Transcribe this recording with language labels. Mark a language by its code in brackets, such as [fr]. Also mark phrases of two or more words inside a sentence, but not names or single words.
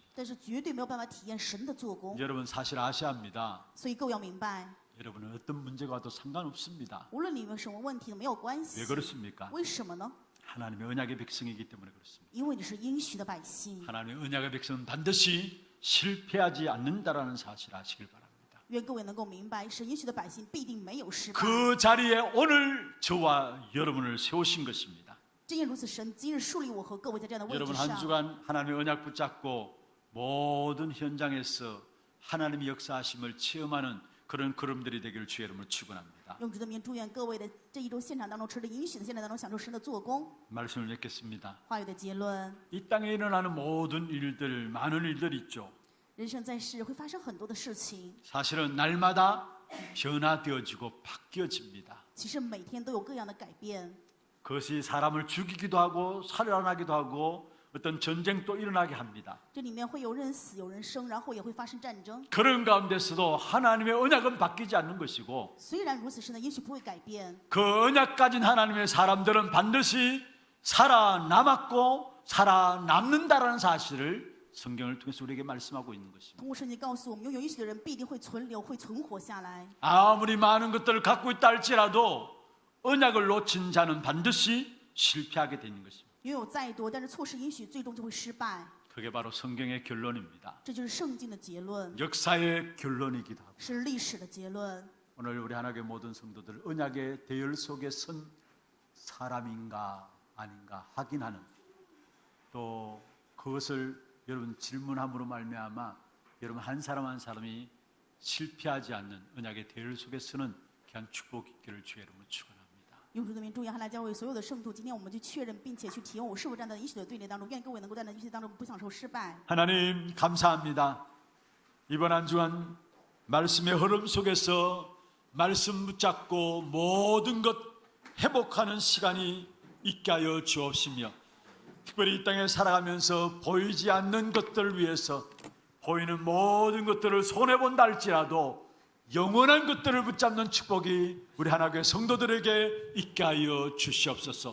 [zh] 但是绝对没有办法体验神的做工。 [ko] 여러분 사실 아셔야 합니다. [zh] 所以各位要明白， [ko] 여러분은 어떤 문제가 와도 상관없습니다. [zh] 无论你们什么问题都没有关系 [ko] 왜 。 그렇습니까? [zh] 为什么呢？ [ko] 하나님의 언약의 백성이기 때문에 그렇습니다. [zh] 因为你是应许的百姓。 [ko] 하나님의 언약의 백성은 반드시 실패하지 않는다라는 사실 아시길 바랍니다. [zh] 愿各位能够明白，神应许的百姓必定没有失败。 [ko] 그 자리에 오늘 저와 여러분을 세우신 것입니다. [zh] 正因如此，神今日树立我和各位在这样的位置 [ko] 여러분 한 [zh] 上。 [ko] 주간 하나님의 언약 붙잡고 모든 현장에서 하나님의 역사하심을 체험하는 그런 걸음들이 되기를 주의 이름으로 축원합니다. [zh] 用主的名祝愿各位的这一周现场当中，持着应许的现场当中，享受神的做工。 [ko] 말씀을 맺겠습니다. [zh] 话语的结论： [ko] 이 땅에 일어나는 모든 일들, 많은 일들 있죠. [zh] 人生在世会发生很多的事情， [ko] 사실은 날마다 변화되어지고 바뀌어집니다. [zh] 其实每天都有各样的改变。 [ko] 그것이 사람을 죽이기도 하고 살아나기도 하고 어떤 전쟁도 일어나게 합니다. [zh] 这里面会有人死，有人生，然后也会发生战争。 [ko] 그런 가운데서도 하나님의 언약은 바뀌지 않는 것이고 [zh] 虽然如此，神的应许不会改变。 [ko] 그 언약 가진 하나님의 사람들은 반드시 살아남았고 살아남는다라는 사실을 성경을 통해서 우리에게 말씀하고 있는 것입니다. [zh] 通过圣经告诉我们，拥有应许的人必定会存留，会存活下来。 [ko] 아무리 많은 것들을 갖고 있다 할지라도 언약을 놓친 자는 반드시 실패하게 되는 것입니다. [zh] 拥有再多，但是错失应许，最终就会失败。 [ko] 그게 바로 성경의 결론입니다. [zh] 这就是圣经的结论， [ko] 역사의 결론이기도 하고 [zh] 是历史的结论。 [ko] 오늘 우리 하나님의 모든 성도들 언약의 대열 속에 선 사람인가 아닌가 확인하는 또 그것을 여러분 질문함으로 말미암아 여러분 한 사람 한 사람이 실패하지 않는 언약의 대열 속에 서는 귀한 축복이 있기를 주의 이름으로 축원합니다. [zh] 用主的名祝愿汉来教会所有的圣徒，今天我们去确认并且去体验我是否站在应许的队列当中。愿各位能够站在应许当中，不享受失败。 [ko] 하나님 감사합니다. 이번 한 주간 말씀의 흐름 속에서 말씀 붙잡고 모든 것 회복하는 시간이 있게 하여 주옵시며 특별히 이 땅에 살아가면서 보이지 않는 것들을 위해서 보이는 모든 것들을 손해본다 할지라도 영원한 것들을 붙잡는 축복이 우리 하나교회 성도들에게 있게 하여 주시옵소서.